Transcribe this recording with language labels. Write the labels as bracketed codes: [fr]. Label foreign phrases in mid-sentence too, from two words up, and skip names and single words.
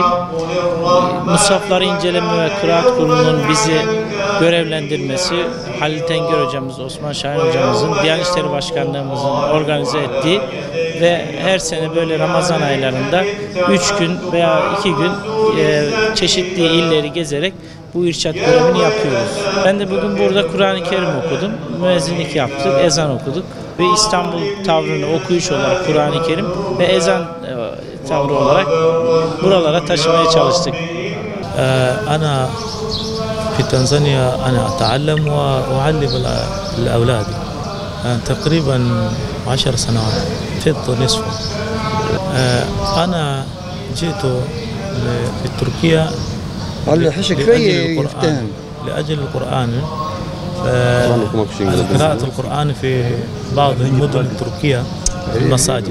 [tr] Mushafları İnceleme ve Kıraat Kurulu'nun bizi görevlendirmesi, Halil Tenger hocamız, Osman Şahin hocamızın, Diyanet İşleri Başkanlığımızın organize ettiği ve her sene böyle Ramazan aylarında 3 gün veya 2 gün çeşitli illeri gezerek bu irşad görevini yapıyoruz. Ben de bugün burada Kur'an-ı Kerim okudum, müezzinlik yaptık, ezan okuduk ve İstanbul tavrını okuyuş olarak Kur'an-ı Kerim ve ezan tavrı olarak buralara taşımaya çalıştık. [ar] أنا في تنزانيا أنا أتعلم وأعلم لأولادي تقريبا 10 سنوات فضت نصفه. أنا جئت في تركيا لأجل القرآن قراءة القرآن في بعض المدن التركية في المساجد.